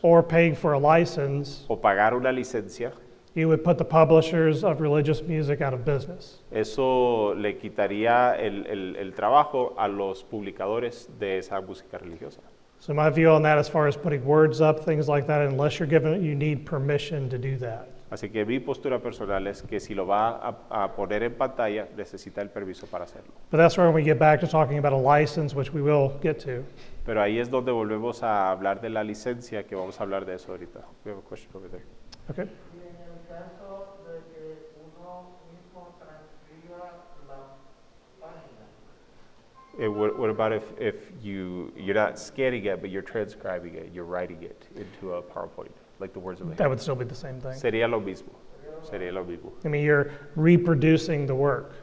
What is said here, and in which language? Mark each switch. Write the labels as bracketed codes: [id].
[en] or paying for a license, [es] o pagar una licencia, [en] you would put the publishers of religious music out of business. [es] eso le quitaría el trabajo a los publicadores de esa música religiosa. [en] So my view on that as far as putting words up, things like that, unless you need permission to do that. [es] Así que mi postura personal es que si lo va a poner en pantalla, necesita el permiso para hacerlo. [en] But that's where we get back to talking about a license, which we will get to. [es] Pero ahí es donde volvemos a hablar de la licencia, que vamos a hablar de eso ahorita. [en] We have a question over there. Okay. [es] Y en el caso de que uno mismo transcriba la página, [en] What about if you're not scanning it, but you're transcribing it, you're writing it into a PowerPoint, like the words of the That would still be the same thing. [es] Sería lo mismo. Sería lo mismo. [en] I mean, you're reproducing the work.